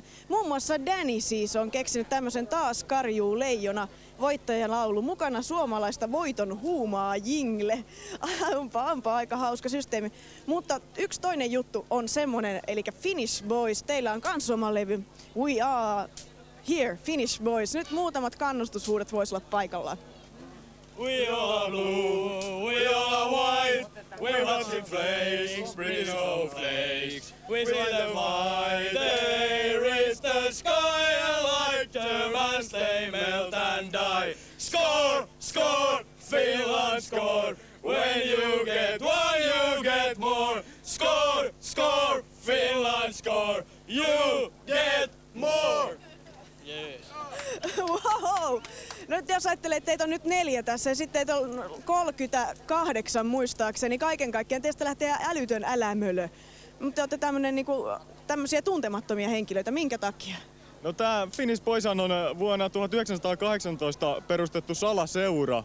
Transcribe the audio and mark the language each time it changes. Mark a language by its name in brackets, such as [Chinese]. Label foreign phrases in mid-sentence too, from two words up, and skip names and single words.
[Finnish] Muun muassa Danny siis on keksinyt tämmöisen Taas karjuu leijona voittajalaulu. Mukana suomalaista voiton huumaa jingle. Onpa aika hauska systeemi. Mutta yksi toinen juttu on semmonen, eli Finnish Boys. Teillä on kans oma levy. [English] We are here, Finnish Boys. [Finnish] Nyt muutamat kannustushuudot vois olla paikallaan. [English] We are blue, we are white, we're hot in flakes, pretty snowflakes. We see them white, they reach the sky, and like Germans they melt and die. Score, score, Finland score. When you get one, you get more. Score, score, Finland score. You get more. Yes. Wow! [Finnish] Nyt jos ajattelee, että teitä on nyt 4 tässä ja sitten teitä on 38 muistaakseni. Kaiken kaikkiaan teistä lähtee älytön älämölö. Mutta olette tämmöisiä tuntemattomia henkilöitä. Minkä takia? No tää Finnish Boys on vuonna 1918 perustettu salaseura.